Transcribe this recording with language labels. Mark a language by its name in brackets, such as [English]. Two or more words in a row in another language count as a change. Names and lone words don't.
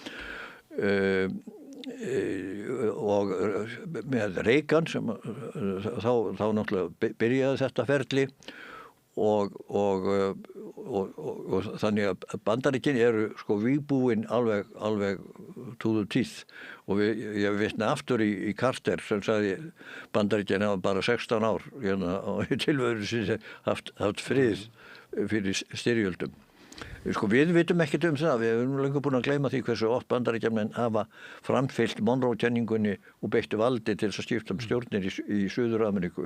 [Icelandic] Og með Reagan sem þá náttúrulega byrjaði þetta ferli og þannig að Bandaríkin eru sko vígbúin alveg [English] to the teeth [Icelandic] og ég vitna aftur í Carter sem sagði Bandaríkin hafa bara 16 ár í tilveru sinni haft frið fyrir styrjöldum. Sko, við vitum ekkert það, við erum lengur búin að gleyma því hversu oft Bandaríkjamenn hafa framfylgt Monroe-kenningunni og beittu valdi til þess að skipta stjórnir í Suður-Ameríku.